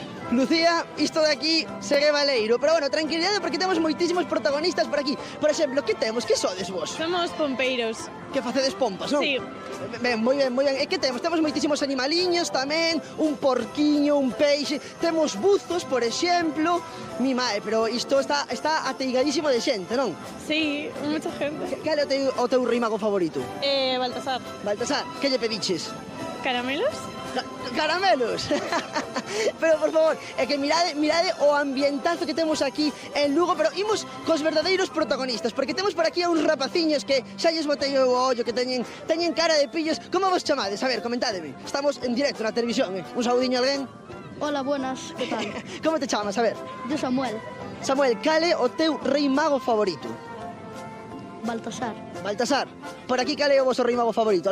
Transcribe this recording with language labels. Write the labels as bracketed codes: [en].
[gl] Lucía, isto de aquí segue valeiro, pero bueno, tranquilidade porque temos moitísimos protagonistas por aquí. Por exemplo, que temos? Que sodes vos? Somos pompeiros. Que facedes pompas, non? Sí. Ben, moi ben, moi ben. E que temos? Temos moitísimos animaliños tamén, un porquiño, un peixe, temos buzos, por exemplo. Mi mae, pero isto está ateigadísimo de xente, non? [es] Sí, mucha gente. [gl] Cal é o teu rei mago favorito? Baltasar. Baltasar, que lle pediches? Caramelos? Caramelos. Pero por favor, é que mirade o ambientazo que temos aquí en Lugo, pero imos cos verdadeiros protagonistas, porque temos por aquí a uns rapaciños que xa lles botei o ollo, que teñen cara de pillos. Como vos chamades? A ver, comentádeme. Estamos en directo na televisión, Un saudiño a alguén? [es] Hola, buenas, que tal? [gl] Como te chamas? A ver. [es] Yo Samuel. [gl] Samuel, cal é o teu rei mago favorito? Baltasar. Baltasar. Por aquí cal é o vosso rei mago favorito?